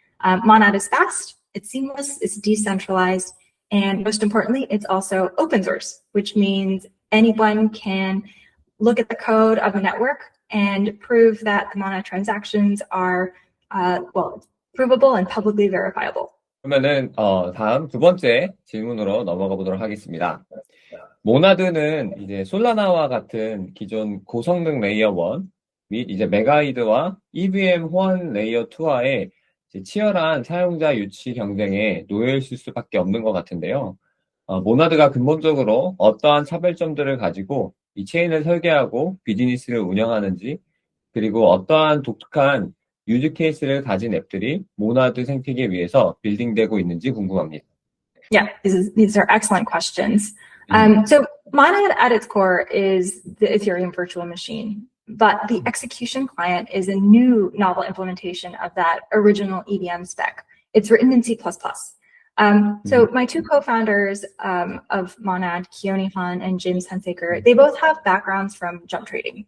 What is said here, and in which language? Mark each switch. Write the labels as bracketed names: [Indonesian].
[English] Monad is fast, it's seamless, it's decentralized, and most importantly, it's also open source, which means anyone can look at the code of the network and prove that the Monad transactions are provable and publicly verifiable. [Korean] 그러면은 다음 두 번째 질문으로 넘어가 보도록 하겠습니다. 모나드는 이제 솔라나와 같은 기존 고성능 레이어 1 및 이제 메가이드와 EVM 호환 레이어 2와의 치열한 사용자 유치 경쟁에 놓여 있을 수밖에 없는 것 같은데요. 모나드가 근본적으로 어떠한 차별점들을 가지고 이 체인을 설계하고 비즈니스를 운영하는지, 그리고 어떠한 독특한 유즈 케이스를 가진 앱들이 모나드 생태계 위에서 빌딩되고 있는지 궁금합니다. [English] Yeah, these are excellent questions. So Monad at its core is the Ethereum virtual machine, but the execution client is a new novel implementation of that original EVM spec. It's written in C++. So my two co-founders of Monad, Keone Han and James Hunsaker, they both have backgrounds from jump trading.